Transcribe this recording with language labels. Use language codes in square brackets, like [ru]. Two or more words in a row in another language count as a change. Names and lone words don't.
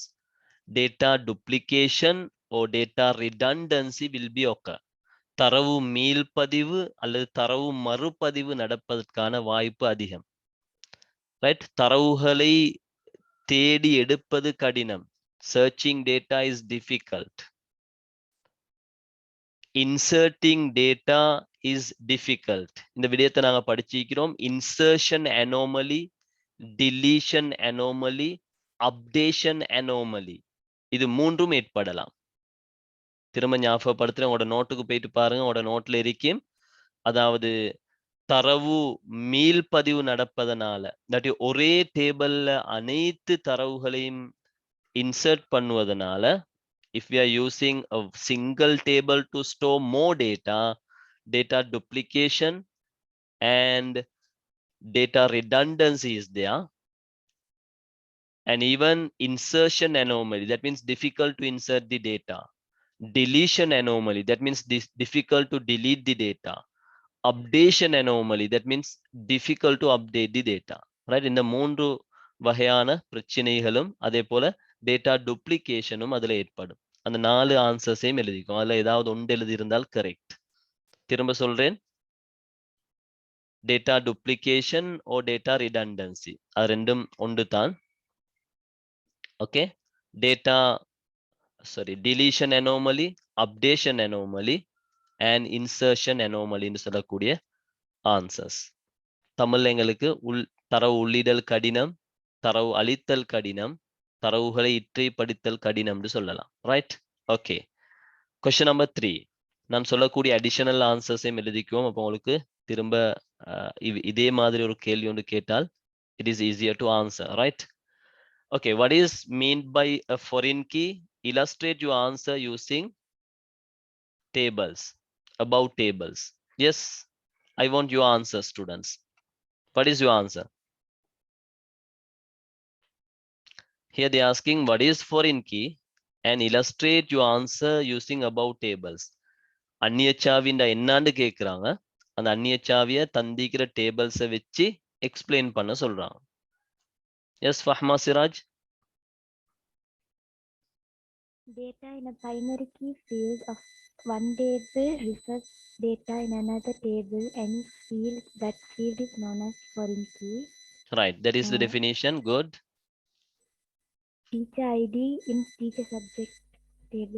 [en] டேட்டா duplication or data redundancy will be occur. [ta] தரவு மீள்பதிவு அல்லது தரவு மறுபதிவு நடப்பதற்கான வாய்ப்பு அதிகம். ரைட், தரவுகளை தேடி எடுப்பது கடினம். [en] searching data is difficult. inserting data is difficult. [ta] இந்த விடயத்தை நாங்க படிச்சிக்கிறோம். [en] Insertion anomaly, deletion anomaly, updation anomaly. [ta] இது மூன்றும் ஏற்படலாம். திரும்ப ஞாபகப்படுத்துறேன், உங்களோட நோட்டுக்கு போயிட்டு பாருங்க, உங்களோட நோட்ல இருக்கும். அதாவது தரவு மீள்பதிவு நடப்பதனால, இல்லாட்டி ஒரே டேபிள்ல அனைத்து தரவுகளையும் இன்சர்ட் பண்ணுவதனால, [en] if we are using a single table to store more data, data duplication and data redundancy is there, and even insertion anomaly, that means difficult to insert the data. Deletion anomaly, that means difficult to delete the data. Updation anomaly, that means difficult to update the data. Right? [ta] இந்த மூன்று வகையான பிரச்சனைகளும் அதே போல [en] data duplication [ta] அதுல ஏற்படும். அந்த 4 ஆன்சர்ஸையும் எழுதிக்கும். அதுல ஏதாவது ஒன்று எழுதி இருந்தால் கரெக்ட். திரும்ப சொல்றேன், [en] data duplication or data redundancy, [ta] அது ரெண்டும் ஒன்று தான். [en] okay, data deletion anomaly, updation anomaly and insertion anomaly [ta] ன்னு சொல்லக்கூடிய [en] ஆன்சர்ஸ். [ta] தமிழ்ல எங்களுக்கு தரவு உள்ளிடல் கடினம், தரவு அளித்தல் கடினம், தரவுகளை இற்றை படித்தல் கடினம்னு சொல்லலாம். [en] Right? Okay. Question number 3. [ta] நான் சொல்லக்கூடிய [en] additional answers [ta] எழுதிக்குவோம். அப்போ உங்களுக்கு திரும்ப இதே மாதிரி ஒரு கேள்வி ஒன்று கேட்டால் [en] it is easier to answer. Right? Okay. What is mean by a foreign key? Illustrate your answer using tables, about tables. Yes, I want your answer, students. What is your answer? Here they are asking what is foreign key and illustrate your answer using about tables. [ta] அந்நிய சாவிண்டா என்னன்னு கேக்குறாங்க. அந்த அந்நிய சாவியை தந்திக்கிற டேபிள்ஸை வச்சு எக்ஸ்பிளைன் பண்ண சொல்றாங்க. [en] எஸ் ஃபஹ்மா சிராஜ். Data in a primary key field of one table refers data in another table. Any field, that field is known as foreign key. Right, that is the definition. Good. Teacher ID in teacher subject table.